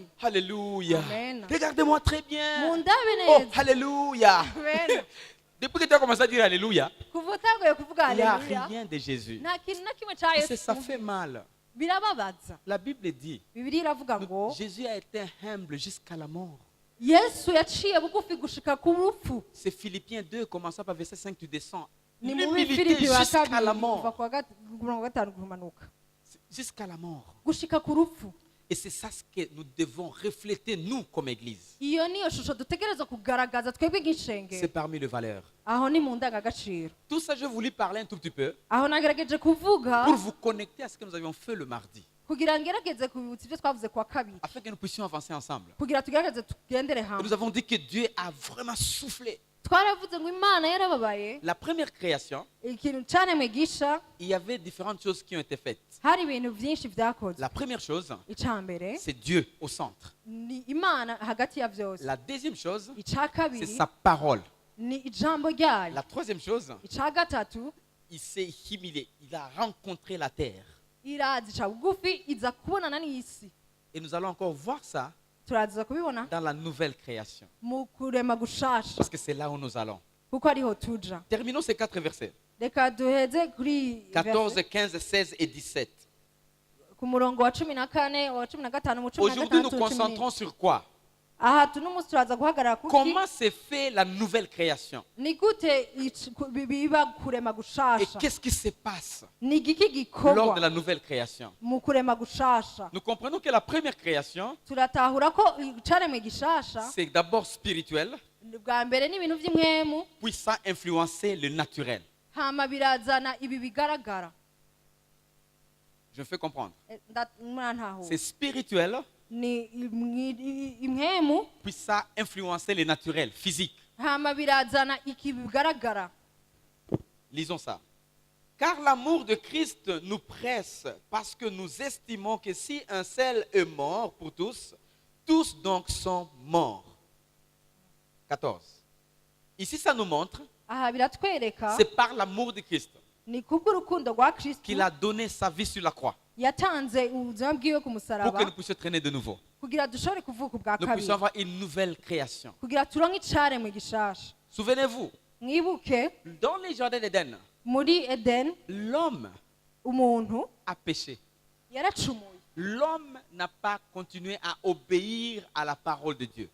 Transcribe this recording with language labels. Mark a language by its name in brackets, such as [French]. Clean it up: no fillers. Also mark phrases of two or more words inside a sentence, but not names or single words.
[French] Alléluia. Amen. Regardez-moi très bien. [Rundi] Mundabe Oh, neza. [French] Alléluia. Amen. Depuis que tu as commencé à dire Alléluia, [Rundi] Kuva utanguye kuvuga [French] il n'y a [Rundi] haleluya. [French] rien de Jésus. [Rundi] Nta kintu na kimwe ca [French] Tu sais, [Rundi] Yesu. [French] ça fait mal. [Rundi] Birababaza. [French] La Bible dit, [Rundi] Bibiliya iravuga ngo [French] Jésus a été humble jusqu'à la mort. [Rundi] Yesu yaciye bugufi gushika ku rupfu. [French] C'est Philippiens 2, commençant par verset 5, tu descends. [Rundi] Ni muri [French] L'humilité [Rundi] Filipi wa [French] jusqu'à [Rundi] kabiri [French] la [Rundi] kuva [French] mort. [Rundi] ku wa mirongo gatanu kumanuka. [French] Jusqu'à la mort. [Rundi] Gushika ku rupfu. [French] Et c'est ça ce que nous devons refléter, nous, comme Église. [Rundi] Iyo niyo shusho dutegereza kugaragaza twebwe [French] C'est [Rundi] nk'ishengero. [French] parmi les valeurs. [Rundi] Aho ni mu ndangagaciro. [French] Tout ça, je voulais parler un tout petit peu [Rundi] Aho nagerageje kuvuga [French] pour vous connecter à ce que nous avions fait le mardi, [Rundi] kugira ngerageze kubibutsa ibyo twavuze ku wa kabiri. [French] afin que nous puissions avancer ensemble. [Rundi] Kugira tugerageze tugendere [French] Et nous [Rundi] hamwe. [French] avons dit que Dieu a vraiment soufflé. [Rundi] twaravuze ngo imana yarababaye [French] La première création, [Rundi] ikintu cyaremwe gisha [French] il y avait différentes choses qui ont été faites. [Rundi] hari ibintu byinshi byakozwe. [French] La première chose, [Rundi] icya mbere [French] c'est Dieu au centre. [Rundi] ni imana hagati ya byose. [French] La deuxième chose, [Rundi] icya [French] c'est [Rundi] kabiri [French] sa parole. [Rundi] ni ijambo ryayo. [French] La troisième chose, [Rundi] icya gatatu [French] il s'est humilié. Il a rencontré la terre. [Rundi] iraza ica bugufi iza kubonana n'isi. [French] Et nous allons encore voir ça [Rundi] turaza kubibona [French] dans la nouvelle création. [Rundi] mu kurema gushasha [French] Parce que c'est là où nous allons. [Rundi] kuko ariho tuja. [French] Terminons ces 4 versets. [Rundi] reka duheze kuri 14, verse [French] 15, 16 et 17. [Rundi] ku murongo wa 14 wa 15 mu 16 [French] Aujourd'hui, nous concentrons sur quoi? [Rundi] aha tuno munsi turaza guhagarara kuki [French] Comment s'est fait la nouvelle création? [Rundi] ni gute biba kurema [French] Et [Rundi] gushasha [French] qu'est-ce qui se passe [Rundi] ni igiki [French] lors de [Rundi] gikorwa [French] la nouvelle création? [Rundi] mu kurema gushasha. [French] Nous comprenons que la première création, [Rundi] turatahura ko icaremwe gishasha [French] c'est d'abord spirituel, [Rundi] bwa mbere n'ibintu by'impwemu [French] puis ça a influencé le naturel. [Rundi] hama birazana ibi bigaragara. [French] Je me fais comprendre. [Rundi] Mwantaho [French] C'est spirituel, [Rundi] ni impwemu [French] puis ça a influencé le naturel, physique. [Rundi] hama birazana iki bigaragara. [French] Lisons ça. Car l'amour de Christ nous presse parce que nous estimons que si un seul est mort pour tous, tous donc sont morts. 14. Ici, ça nous montre, [Rundi] aha biratwereka [French] c'est par l'amour de Christ [Rundi] ni kubw'urukundo rwa Kristo [French] qu'il a donné sa vie sur la croix [Rundi] yatanze ubuzima bwiwe ku [French] pour que [Rundi] musaraba [French] nous puissions traîner de nouveau. [Rundi] kugira dushobore kuvuka ubwa [French] Nous puissions [Rundi] kabiri [French] avoir une nouvelle création. [Rundi] kugira turonke icaremwe gishasha. [French] Souvenez-vous, [Rundi] mwibuke [French] dans les jardins d'Éden, [Rundi] muri Eden [French] l'homme [Rundi] umuntu [French] a péché. [Rundi] yaracumuye. [French] L'homme n'a pas continué à obéir à la parole de Dieu.